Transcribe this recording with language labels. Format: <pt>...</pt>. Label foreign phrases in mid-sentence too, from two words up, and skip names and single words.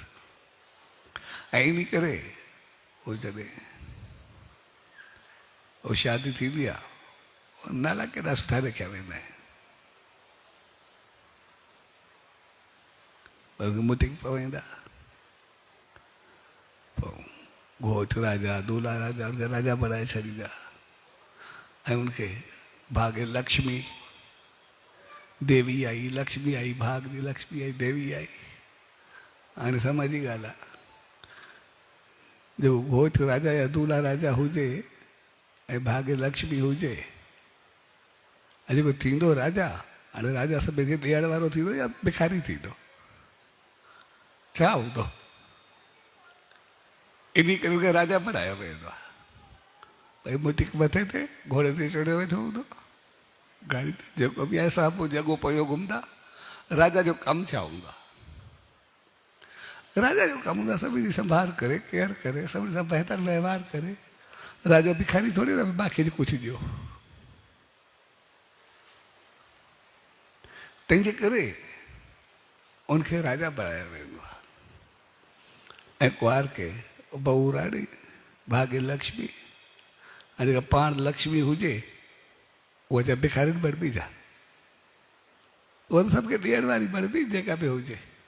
<sd>ऐं इन करे उहो जॾहिं उहो शादी थींदी आहे, नाला केॾा सुठा रखिया वेंदा आहिनि। मुतिक पवंदा, पोइ घोट राजा, दूल्हा राजा, उनखे राजा बणाए छॾींदा। ऐं उनखे भाग्य लक्ष्मी देवी आई, लक्ष्मी आई, भाग जी लक्ष्मी आई, देवी आई। हाणे समझ जी ॻाल्हि आहे, जो घोट राजा या दूल्हा राजा हुजे ऐं भाग्य लक्ष्मी हुजे, ऐं जेको थींदो राजा, हाणे राजा सभिनि खे ॾियण वारो थींदो या भिखारी थींदो? छा हूंदो? इन करे उनखे राजा बणायो वेंदो आहे। भई मुतिक मथे ते घोड़े ते चढ़ियो वेठो हूंदो, गाड़ी ते जेको बि आहे साम्हूं जॻो पियो घुमंदा। राजा जो कमु छा हूंदो आहे? राजा जो कमु हूंदो आहे सभिनी जी संभाल करे, केयर करे, सभिनी सां बहितर व्यवहार करे। राजा भिखारी थोरी न बाक़ी कुझु ॾियो। तंहिंजे करे उनखे राजा बणायो वेंदो आहे। ऐं कुंवार खे बहू राणी, भाग्य लक्ष्मी। ऐं जेका पाण लक्ष्मी हुजे उहा जा भिखारियुनि बणबी जा, उहा त सभु खे ॾियण वारी बणबी जेका बि हुजे।</sd>